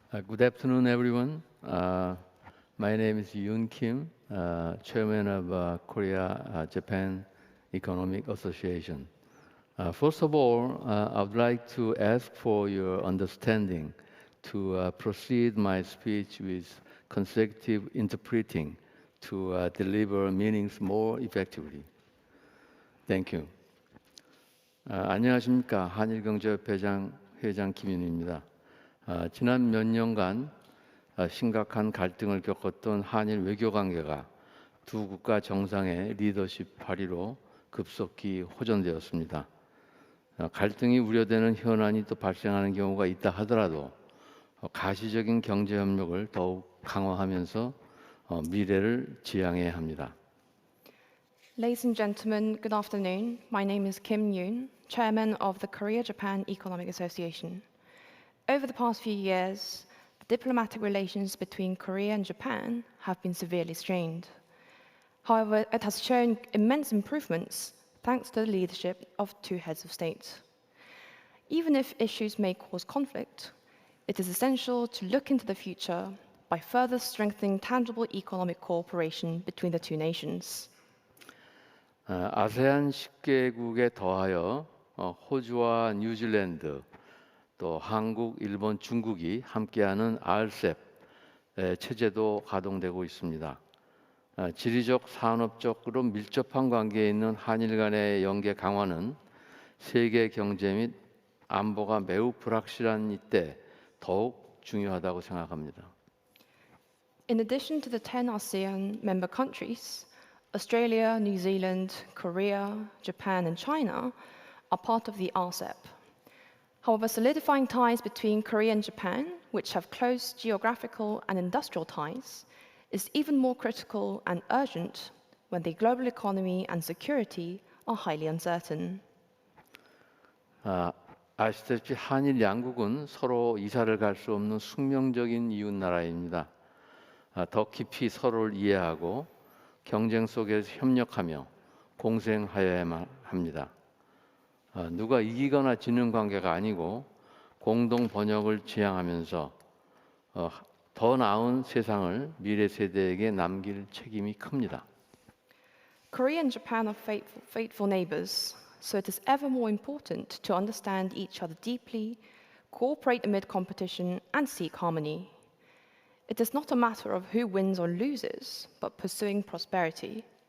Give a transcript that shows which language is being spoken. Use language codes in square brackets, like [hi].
[en] Good afternoon, everyone. My name is Yoon Kim, chairman of Korea-Japan Economic Association. First of all, I would like to ask for your understanding to proceed my speech with consecutive interpreting to deliver meanings more effectively. Thank you. [ko] 안녕하십니까. 한일경제협회 회장 김윤입니다. 지난 몇 년간 심각한 갈등을 겪었던 한일 외교관계가 두 국가 정상의 리더십 발휘로 급속히 호전되었습니다. 갈등이 우려되는 현안이 또 발생하는 경우가 있다 하더라도 가시적인 경제 협력을 더욱 강화하면서 미래를 지향해야 합니다. [en] Ladies and gentlemen, good afternoon. My name is Kim Yoon, Chairman of the Korea-Japan Economic Association. Over the past few years, the diplomatic relations between Korea and Japan have been severely strained. However, it has shown immense improvements thanks to the leadership of two heads of state. Even if issues may cause conflict, it is essential to look into the future by further strengthening tangible economic cooperation between the two nations. [ko] 아세안 10개국에 더하여 호주와 뉴질랜드, 또 한국, 일본, 중국이 함께하는 RCEP 체제도 가동되고 있습니다. 지리적, 산업적으로 밀접한 관계에 있는 한일 간의 연계 강화는 세계 경제 및 안보가 매우 불확실한 이때 더욱 중요하다고 생각합니다. [en] In addition to the 10 ASEAN member countries, Australia, New Zealand, Korea, Japan, and China are part of the RCEP. However, solidifying ties between Korea and Japan, which have close geographical and industrial ties, is even more critical and urgent when the global economy and security are highly uncertain. [ko] 아시다시피 한일 양국은 서로 이사를 갈 수 없는 숙명적인 이웃 나라입니다. 더 깊이 서로를 이해하고 경쟁 속에서 협력하며 공생하여야만 합니다. 누가 이기거나 지는 관계가 아니고 공동 번영을 지향하면서 더 나은 세상을 미래 세대에게 남길 책임이 큽니다. [en] Korea and Japan are faithful neighbors, so it is ever more important to understand each other deeply, cooperate amid competition, and seek harmony. It is not a matter of who wins or loses, but pursuing prosperity.